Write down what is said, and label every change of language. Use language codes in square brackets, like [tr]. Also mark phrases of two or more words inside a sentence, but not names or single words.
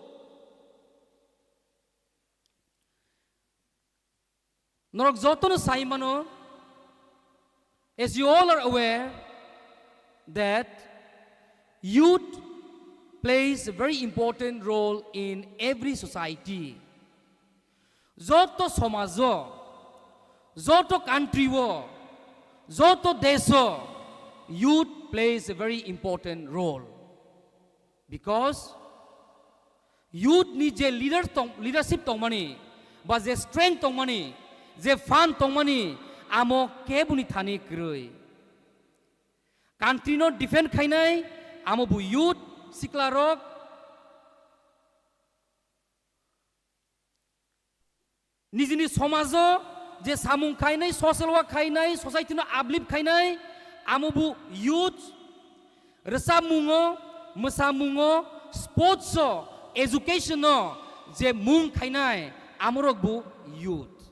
[trp] Norok jotono saimano, [en] as you all are aware that youth plays a very important role in every society. [trp] Joto somazo, joto country wo, joto deso, [en] youth plays a very important role. Because youth needs a leadership tongmani, but the strength tongmani, the fun tongmani, [trp] amo kebuni thani kroi. Country no defend khainai, amo bu youth siklarok nijini somajo je samung khainai, [en] social work [trp] khainai, society no uplift khainai, amo bu youth resamungo, mesamungo, sports so, education no, je mung khainai, amorok bu youth.